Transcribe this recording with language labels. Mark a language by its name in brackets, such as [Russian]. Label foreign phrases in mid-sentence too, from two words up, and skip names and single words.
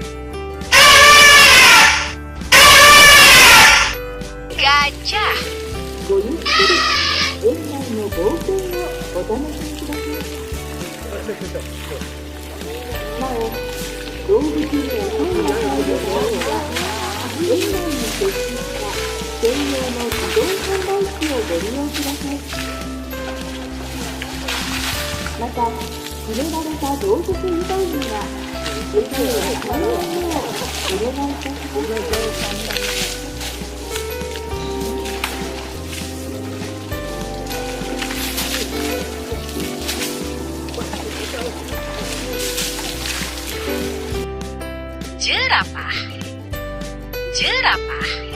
[Indonesian] Gajah. [Japanese] ごゆっくり園内の冒険をお楽しみください。なお、動物にお世話になる場合は園内に設置した専用の自動販売機をご利用ください。また、決められた動物以外には餌を与えないようお願いいたします。 [Indonesian] Jerapah, jerapah.